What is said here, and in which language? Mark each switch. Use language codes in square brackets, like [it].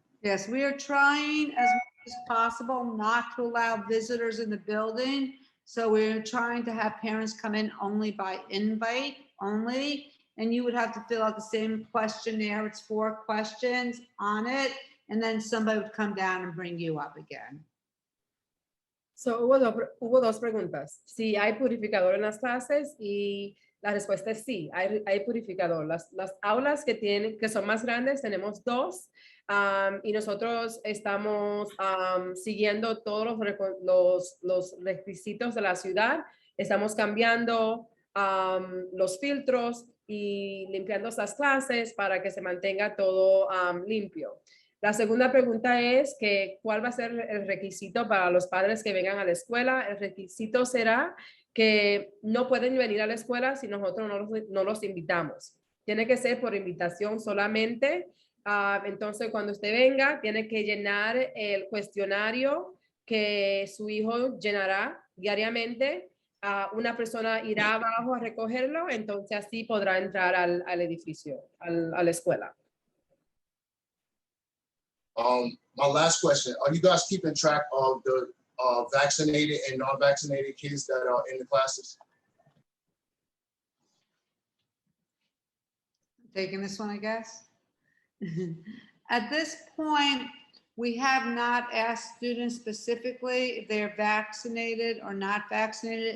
[en] Yes, we are trying as much as possible not to allow visitors in the building. So we're trying to have parents come in only by invite only. And you would have to fill out the same questionnaire. It's 4 questions on it. And then somebody would come down and bring you up again. [es] So hubo 2 preguntas. Si hay purificador en las clases, y la respuesta es sí, hay purificador. Las aulas que son más grandes, tenemos 2. Y nosotros estamos siguiendo todos los requisitos de la ciudad. Estamos cambiando los filtros y limpiando estas clases para que se mantenga todo limpio. La segunda pregunta es que ¿cuál va a ser el requisito para los padres que vengan a la escuela? El requisito será que no pueden venir a la escuela si nosotros no los invitamos. Tiene que ser por invitación solamente. Entonces, cuando usted venga, tiene que llenar el cuestionario que su hijo llenará diariamente. Una persona irá abajo a recogerlo, entonces así podrá entrar al edificio, a la escuela. [en] My last question, are you guys keeping track of the vaccinated and non-vaccinated kids that are in the classes? Taking this one, I guess. At this point, we have not asked students specifically if they're vaccinated or not vaccinated.